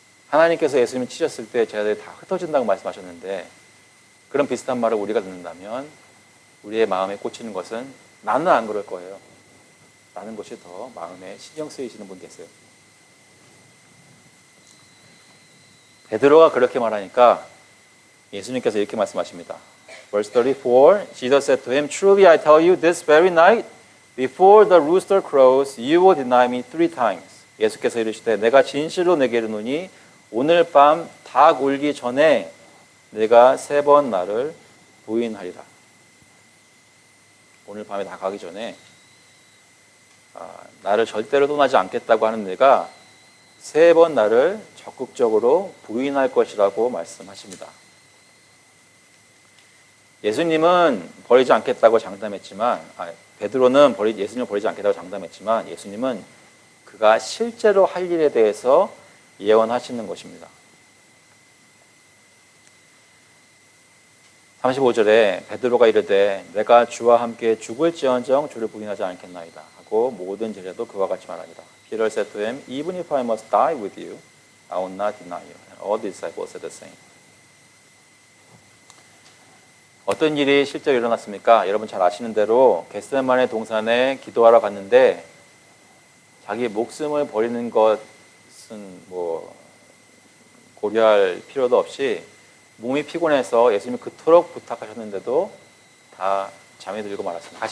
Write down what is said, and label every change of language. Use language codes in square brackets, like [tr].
[ko] 하나님께서 예수님을 치셨을 때 제자들이 다 흩어진다고 말씀하셨는데 그런 비슷한 말을 우리가 듣는다면 우리의 마음에 꽂히는 것은 나는 안 그럴 거예요 라는 것이 더 마음에 신경 쓰이시는 분 계세요. 베드로가 그렇게 말하니까 예수님께서 이렇게 말씀하십니다. [en] Verse 34 Jesus said to him, Truly I tell you, this very night Before the rooster crows, you will deny me 3 times. [ko] 예수께서 이르시되 내가 진실로 내게 이르노니 오늘 밤 닭 울기 전에 내가 3번 나를 부인하리라. 오늘 밤에 다 가기 전에 나를 절대로 떠나지 않겠다고 하는 내가 3번 나를 적극적으로 부인할 것이라고 말씀하십니다. 예수님은 버리지 않겠다고 장담했지만, 베드로는 예수님을 버리지 않겠다고 장담했지만 예수님은 그가 실제로 할 일에 대해서 예언하시는 것입니다. 35절에 베드로가 이르되 내가 주와 함께 죽을지언정 주를 부인하지 않겠나이다 하고 모든 제자도 그와 같이 말하니라. [en] Peter said to him, Even if I must die with you, I will not deny you. And all the disciples said the same. [ko] 어떤 일이 실제로 일어났습니까? 여러분 잘 아시는 대로 겟세마네 동산에 기도하러 갔는데 자기 목숨을 버리는 것은 고려할 필요도 없이 몸이 피곤해서 예수님이 그토록 부탁하셨는데도 다 잠이 들고 말았습니다.